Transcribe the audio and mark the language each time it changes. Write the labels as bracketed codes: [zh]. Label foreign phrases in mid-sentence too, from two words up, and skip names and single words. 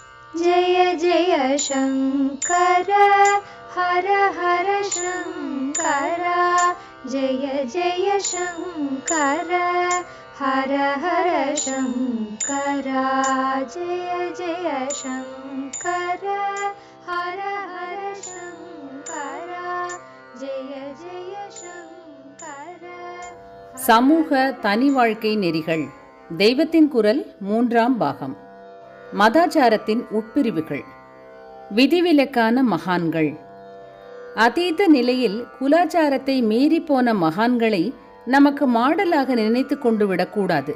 [sa] जय जय शङ्कर हर हर शङ्कर जय जय शङ्कर हर हर शङ्कर जय जय शङ्कर हर हर शङ्कर जय जय शङ्कर. [ta] சமூக தனி வாழ்க்கை நெறிகள் தெய்வத்தின் குரல் 3ஆம் பாகம். மதாச்சாரத்தின் உட்பிரிவுகள். விதிவிலக்கான மகான்கள். அதீத நிலையில் குலாச்சாரத்தை மீறிப்போன மகான்களை நமக்கு மாடலாக நினைத்து கொண்டு விடக்கூடாது.